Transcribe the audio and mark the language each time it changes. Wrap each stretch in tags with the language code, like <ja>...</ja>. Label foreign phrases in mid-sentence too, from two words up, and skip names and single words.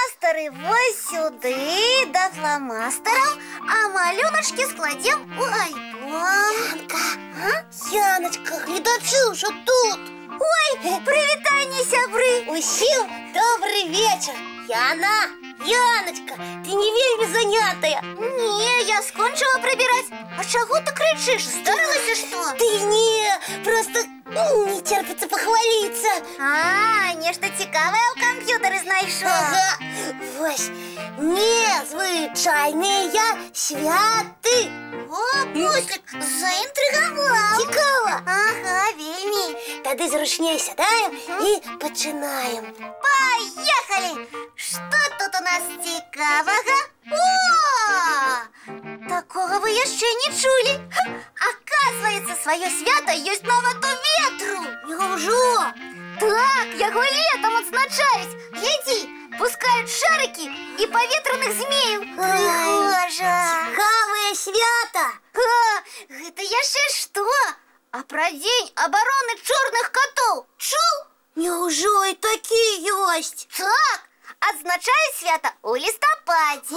<be>комп'ютары вось сюды да фломастераў, а малюначкі складзем у альбом. Яночка, гледачы ўжо тут. Ой, прывітанне, сябры. Усім</be> <ru>добрый вечер.</ru> <be>Яна, Яночка, ты не вельмі занятая.</be> <ru>Не, я скончила прибирать. А чего ты кричишь? Здарылася что? Ты не, просто не терпится похвалиться.</ru> <be>А, нешта цікавае ў камп'ютары знайшоў. Ага, вось, незвычайныя святы. О, Буслик, заінтрыгаваў. Цікава? Ага, вельмі. Тады зручней сядаем і пачынаем.</be> <ru>Поехали! Что тут у нас</ru> <be>цікавага? О! Такого вы яшчэ не чулі. Оказывается, свое свято ёсць нават у ветру. Няўжо? Так, яго летом адзначаюць.</be> <ru>Гляди, пускают шарики и поветренных змеев.</ru> <be>Прыгожа. Цікавае свята. Гэта яшчэ што? А пра дзень абароны чорных катоў чуў? Няўжо і такі ёсць? Так, адзначаюць свята ў лістападзе.</be>